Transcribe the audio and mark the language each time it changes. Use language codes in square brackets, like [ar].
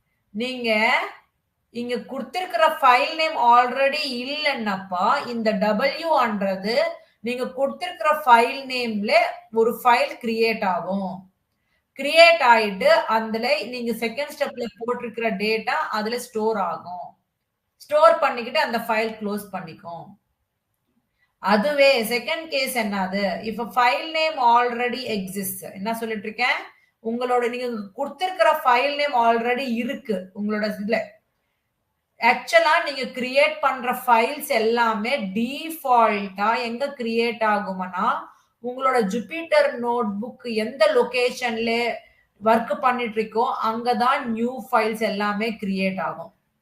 [ta] நீங்க இங்க கொடுத்திருக்கிற ஃபைல் நேம் ஆல்ரெடி இல்லன்னப்பா இந்த W ன்றது நீங்க கொடுத்திருக்கிற ஃபைல் நேம்ல ஒரு ஃபைல் கிரியேட் ஆகும். கிரியேட் ஆயிட்டு அதுல நீங்க செகண்ட் ஸ்டெப்ல போட்டிருக்கிற டேட்டா அதுல ஸ்டோர் ஆகும். ஸ்டோர் பண்ணிக்கிட்டு அந்த ஃபைல் க்ளோஸ் பண்ணிக்கும். அதுவே செகண்ட் கேஸ் என்னது? [en] if a file name already exists. [ta] என்ன சொல்லிட்டு இருக்கேன்? உங்களோட நீங்க கொடுத்திருக்கிற ஃபைல் நேம் ஆல்ரெடி இருக்கு உங்களோட இதுல. ஆக்சுவலா நீங்க கிரியேட் பண்ற ஃபைல்ஸ் எல்லாமே டிஃபால்ட்டா எங்க கிரியேட் ஆகும்னா உங்களோட ஜூபிட்டர் நோட்புக் எந்த லொகேஷன்ல ஒர்க் பண்ணிட்டு இருக்கோ அங்கதான் நியூ ஃபைல்ஸ் எல்லாமே கிரியேட் ஆகும்.